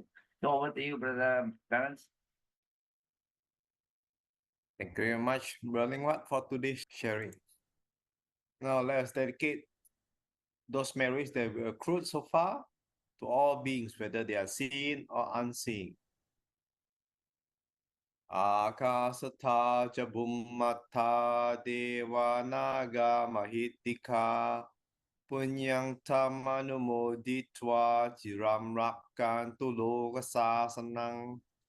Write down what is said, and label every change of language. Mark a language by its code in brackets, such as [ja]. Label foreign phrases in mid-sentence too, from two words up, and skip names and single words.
[en] So over to you, Brother Clarence. Thank you very much, Bro Leng Huat, for today's sharing. Now let us dedicate those merits that we accrued so far to all beings, whether they are seen or unseen. [pi] Akasatha ca bhummatha deva naga mahitika punyang tamanumoditva chiram rakkantu loka sasanang